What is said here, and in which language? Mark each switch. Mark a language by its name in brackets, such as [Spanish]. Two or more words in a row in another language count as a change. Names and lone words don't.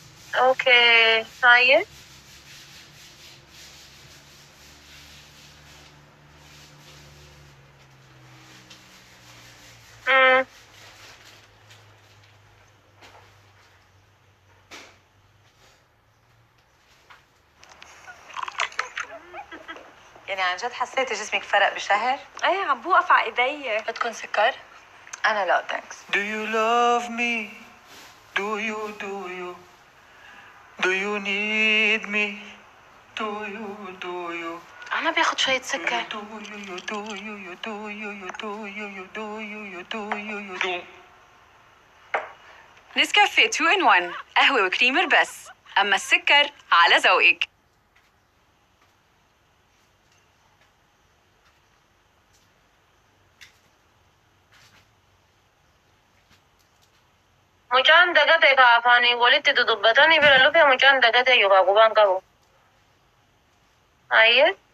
[Arabic] اوكي هاي. امم. يعني عن جد حسيتي جسمك فرق بشهر؟ ايه عم بوقف على ايدي. بدكم سكر؟ أنا لا ثانكس. [English] Do you love me? Do you need me? Do you? [Arabic] انا باخد شوية سكر. نسكافيه 2 in 1 قهوة وكريمر بس، أما السكر على ذوقك. [Oromo] Mucaan dagate ka afaanii walitti dudubbatanii bira lufe mucaan dagate yookaan qubaan qabu. Ayyee.